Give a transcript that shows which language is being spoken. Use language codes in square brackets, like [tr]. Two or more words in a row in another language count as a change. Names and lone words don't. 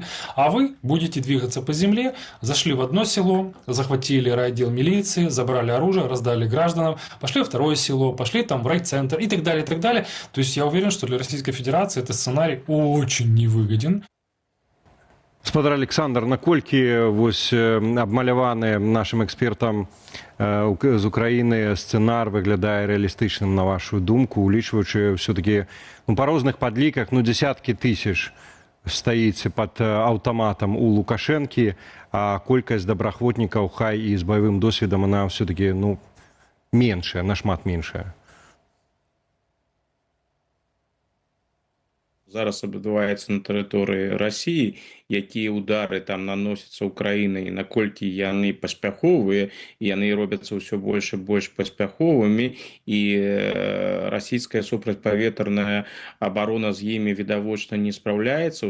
[ru] А вы будете двигаться по земле, зашли в одно село, захватили райотдел милиции, забрали оружие, раздали гражданам, пошли в второе село, пошли там в райцентр и так далее, и так далее. То есть я уверен, что для Российской Федерации этот сценарий очень невыгоден. [be] Спадар Александр, наколькі вось абмаляваны нашим экспертам з Украіны сцэнар выглядае рэалістычным на вашу думку, улічваючы все-таки па розных падліках дзесяткі тысяч стаіць пад аўтаматам у Лукашэнкі, а колькасць добраахвотнікаў, хай і з баявым досведам, она все-таки меншая, нашмат меншая. Зараз адбываецца на тэрыторыі Расіі, якія ўдары там наносяцца Украінай, наколькі яны паспяховыя, яны робяцца ўсё больш і больш паспяховымі, і расійская супрацьпаветраная абарона з імі відавочна не спраўляецца.